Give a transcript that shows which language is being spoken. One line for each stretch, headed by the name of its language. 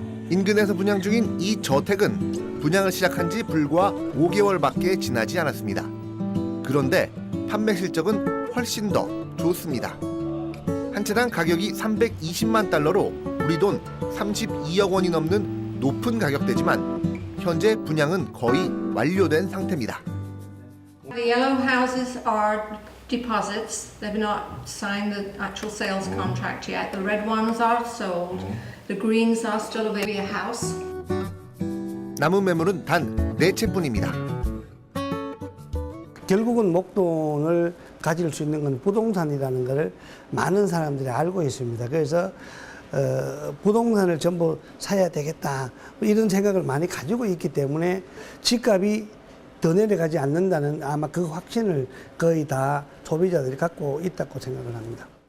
Korean: 인근에서 분양 중인 이 저택은 분양을 시작한 지 불과 5개월밖에 지나지 않았습니다. 그런데 판매 실적은 훨씬 더 좋습니다. 한 채당 가격이 320만 달러로 우리 돈 32억 원이 넘는 높은 가격대지만 현재 분양은 거의 완료된 상태입니다.
English: The yellow houses are deposits. They've not signed the actual sales contract yet. The red ones are sold. The greens are still a house.
Korean: 남은 매물은 단 4채뿐입니다. 결국은 목돈을 가질 수 있는 건 부동산이라는 것을 많은 사람들이 알고 있습니다. 그래서 부동산을 전부 사야 되겠다 이런 생각을 많이 가지고 있기 때문에 집값이 더 내려가지 않는다는 아마 그 확신을 거의 다 소비자들이 갖고 있다고 생각을 합니다.